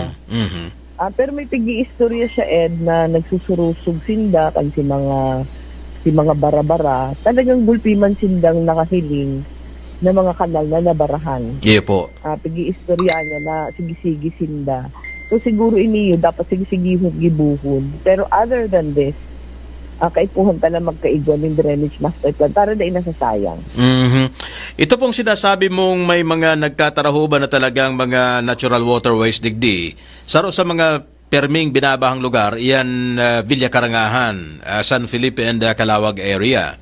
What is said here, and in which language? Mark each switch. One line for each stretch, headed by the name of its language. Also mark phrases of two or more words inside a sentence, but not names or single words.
Bikol: Pero may pag-iistorya siya, Ed, na nagsusurusog sinda kan si mga bara-bara, talagang gulpiman sindang nakahiling na mga kanal na nabarahan. Iyo po. Pag-iistorya niya na sige-sige sinda. So siguro iniyo, dapat sige-sige gibuhon.
English: Pero other than this,
Bikol: kaipuhan tala magkaigwan ng
English: drainage master plan
Bikol: para dahil nasasayang.
Filipino: Ito pong sinasabi mong may mga nagkatarahuban na talagang mga
English: natural waterways
Filipino: digdi.
Bikol: Saro sa mga perming binabahang lugar, iyan Villa Karangahan, San Felipe and Calawag area.